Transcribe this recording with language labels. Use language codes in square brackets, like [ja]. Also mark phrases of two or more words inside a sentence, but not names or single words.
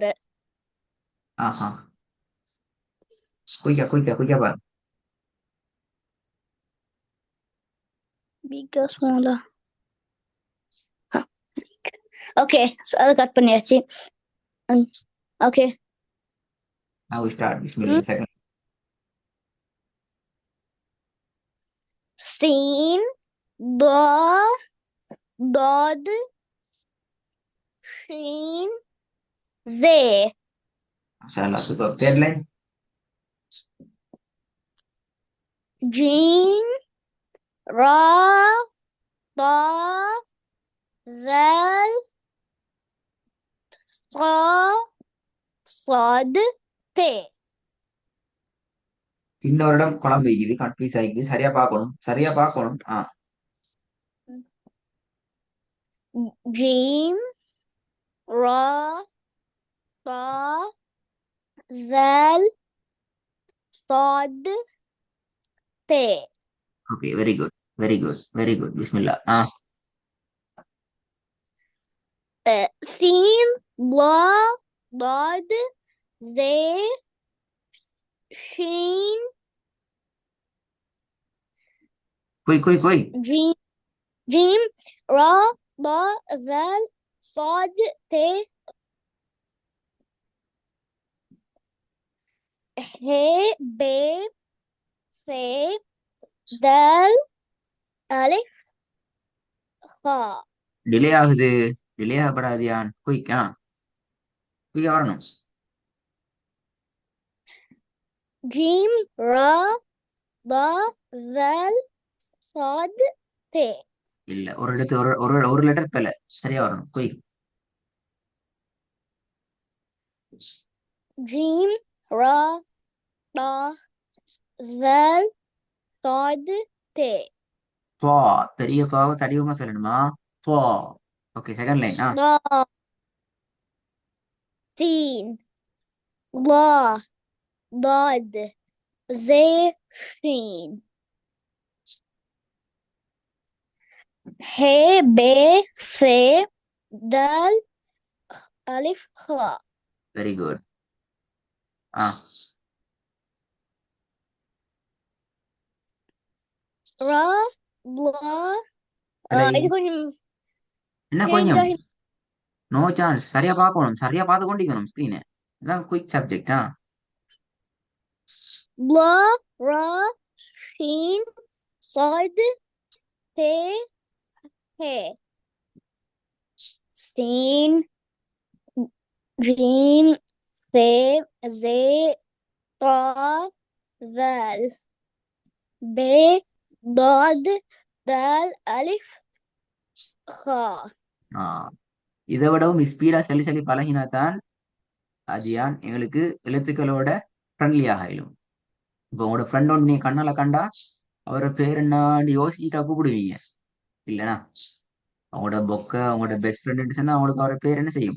[ta] ஆஹா, குயிக்கா குயிக்கா குயிக்கா பாருங்க. பிகா ஸ்மாலா. ஓகே, அதை கட் பண்ணியாச்சு. ஓகே, [en] Now we start. Bismillah. Second. [ar] சீன் ضا ضاد ஷீன் زே. [en] Mashallah, super. Third line. [ar] جيم را ضا ذال ضا صاد தே. [ta] இன்னொரு இடம் குழம்பு வைக்குது, கன்ஃபியூஸ் ஆகிக்குது. சரியா பார்க்கணும், சரியா பார்க்கணும். [ar] جيم را ضا ذال صاد தே. [ta] ஓகே, [en] very good, very good, very good. [ta] பிஸ்மில்லா. [ar] சீன் ضا ضاد زே ஷீன் குய் குய் குய். جيم جيم را ضا ذال صاد ت ه ب س دال ألف خا. [ta] டிலே ஆகுது, டிலே ஆகப்படாதியான். குயிக்கா குயிக்கா வரணும். [ar] جيم را ضا ذال صاد ت. [ta] இல்ல, ஒரு இடத்து ஒரு ஒரு ஒரு லெட்டர் பிழை. சரியா வரணும். குயிக். [ar] جيم را ضا ذال صاد ت. [ta] பா. பெரிய பாவை தடிவமா சொல்லணுமா? பா. [en] okay, second line. [ar] ضا سين ضا ضاد زي شين ه ب س دال ألف خاء. [en] very good. [ar] را لا. [ta] பிழை. இது கொஞ்சம் என்ன சேஞ்ச் கொஞ்சம்? ஆகி. [en] no chance. [ta] சரியா பார்க்கணும், சரியா பார்த்து கொண்டிருக்கணும் ஸ்கிரீனை. இதான் [en] quick subject. [ar] لا را شين صاد ت ه سين جيم ث زي طا ذال ب ضاد دال ألف خا. [ta] இதை விடவும் ஸ்பீடா சொல்லி சொல்லி பழகினா தான் அது எங்களுக்கு எழுத்துக்களோட ஃப்ரெண்ட்லியாக ஆயிடும். இப்போ உங்களோட ஃப்ரெண்ட் ஒன்று நீங்க கண்ணால கண்டா அவரோட பேர் என்னான்னு யோசிச்சுட்டா கூப்பிடுவீங்க இல்லைனா? அவங்களோட பொக்க, அவங்களோட [en] best friend [ta] சொன்னா அவங்களுக்கு அவரோட பேர் என்ன செய்யும்?